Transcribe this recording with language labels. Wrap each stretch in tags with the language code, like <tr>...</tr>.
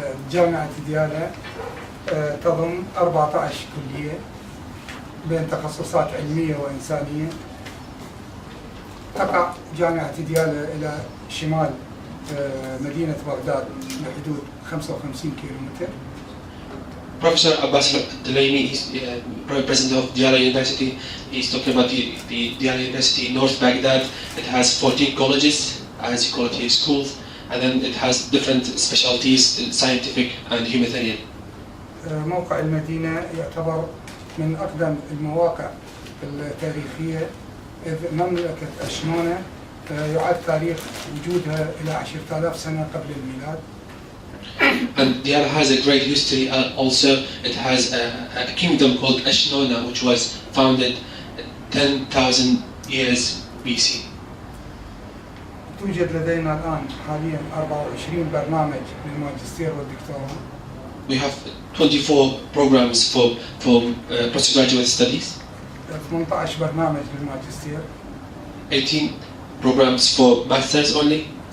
<ar>جامعة ديالا تضم 14 كلية بين تخصصات علمية وإنسانية. تقع جامعة ديالا إلى شمال مدينة بغداد بحدود 55 كيلومتر.</ar> <en>Professor Abbas Delaney, he's president of Diyala University. He's talking about the Diyala University in North Baghdad. It has 14 colleges, as you call it here, schools, and then it has different specialties, scientific and humanitarian.</en> <ar>موقع المدينة يعتبر من أقدم المواقع التاريخية، إذ مملكة أشمونة يعد تاريخ وجودها إلى 10,000 سنة قبل الميلاد.</ar> <en>And Diyala has a great history. Also, it has a kingdom called Ashnona, which was founded 10,000 years BC.</en> <ar>توجد لدينا الآن حاليا 24 برنامج للماجستير والدكتوراه.</ar> <en>We have 24 programs for postgraduate studies.</en> <ar>18 برنامج للماجستير.</ar> <en>18 programs for masters only.</en>